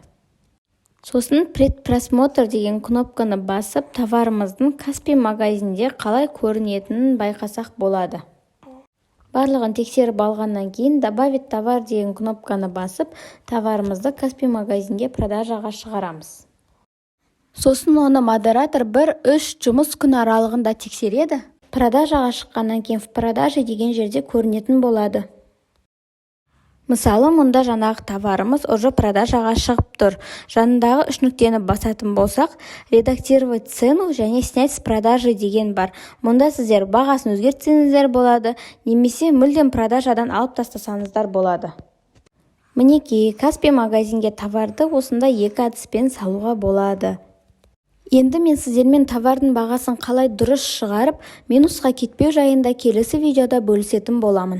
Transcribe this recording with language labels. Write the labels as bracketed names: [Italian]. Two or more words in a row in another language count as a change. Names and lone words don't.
[Kazakh] Сосын предпросмотр деген кнопканы басып, товарымыздың Каспи магазинде қалай көрінетінін байқасақ болады. Барлығын тексеріп алғаннан кейін [Russian] добавить товар [Kazakh] деген кнопканы басып, товарымызды Каспи магазинге продажаға шығарамыз. Сосын оны модератор 1-3 жұмыс күні аралығында тексереді. Продажаға шыққаннан кейін [Russian] в продаже [Kazakh] деген жерде көрінетін болады. Мысалы, мұнда жаңағы товарымыз уже продажаға шығып тұр. Жанындағы 3 нүктені басатын болсақ, [Russian] редактировать цену [Kazakh] және [Russian] снять с продажи [Kazakh] деген бар. Мұнда сіздер бағасын өзгертсеңіздер болады, немесе мүлдем продажадан алып тастасаңыздар болады. Мінекей, Каспи магазинге товарды осында 2 әдіспен салуға болады. Енді мен сіздермен товардың бағасын қалай дұрыс шығарып, минусқа кетпеу жайында келесі видеода бөлісетін боламын.